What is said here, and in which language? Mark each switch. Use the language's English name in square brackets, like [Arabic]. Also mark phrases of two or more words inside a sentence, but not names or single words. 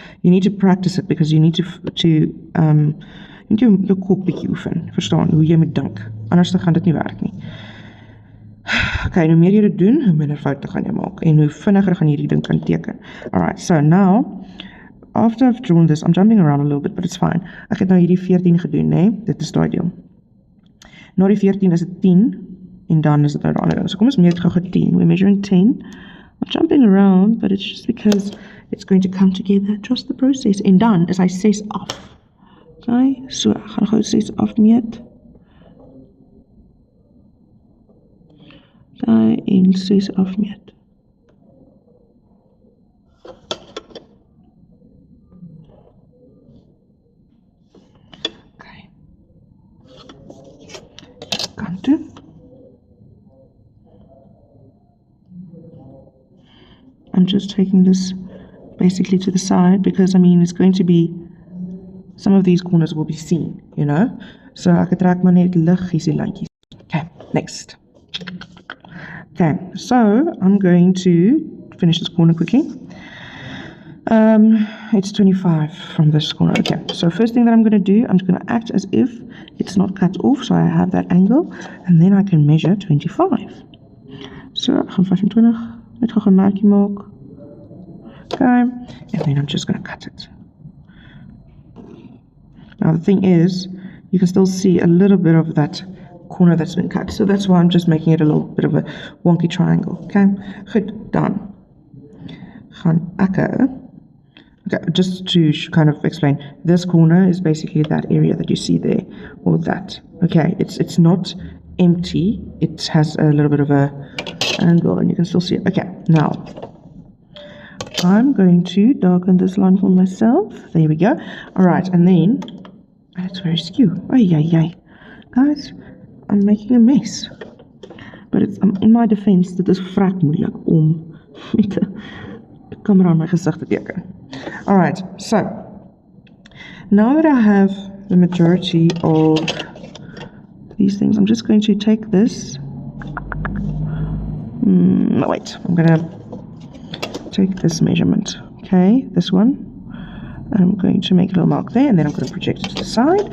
[English] You need to practice it because you need to [Afrikaans] jou kop bietjie oefen, verstaan, hoe jy moet dink. Anders gaan dit nie werk nie. Okay, hoe meer jy dit doen, hoe minder foute gaan jy maak en hoe vinniger gaan jy die ding kan teken. [English] Alright, so now, after I've drawn this, I'm jumping around a little bit, but it's fine. [Afrikaans] Ek het nou hierdie 14 gedoen, nee? Dit is daai deel. Na die 14 is dit 10, en dan is dit nou die ander ding. So kom ons meet gou 10. [English] We're measuring 10. I'm jumping around, but it's just because it's going to come together. Trust the process. [Afrikaans] En dan is hy 6 af. Okay, so ek gaan gou 6 afmeet. Okay, en 6 afmeet. Okay. Kant toe. [English] I'm just taking this basically to the side because, I mean, it's going to be, some of these corners will be seen, you know. [Afrikaans] So ek trek maar net liggies die lyntjies. [English] Okay, next. Okay, so I'm going to finish this corner quickly. It's 25 from this corner. Okay, so first thing that I'm going to do, I'm just going to act as if it's not cut off, so I have that angle, and then I can measure 25. [Afrikaans] So ek gaan 25. Net gou 'n merkie maak. [English] Okay, and then I'm just going to cut it. Now the thing is, you can still see a little bit of that corner that's been cut. So that's why I'm just making it a little bit of a wonky triangle. Okay, goed, done. [Afrikaans] Gaan ek, [English] okay, just to kind of explain, this corner is basically that area that you see there, or that. Okay, it's not empty. It has a little bit of a angle and you can still see it. Okay, now I'm going to darken this line for myself. There we go. Alright, and then it's very skew. Ay. Guys, I'm making a mess. But it's in my defense, [Afrikaans] dit is vrek moeilik om met 'n camera aan my gesig te teken. [English] Alright, so now that I have the majority of these things, I'm just going to take this. No, wait, I'm going to take this measurement, okay, this one, and I'm going to make a little mark there, and then I'm going to project it to the side.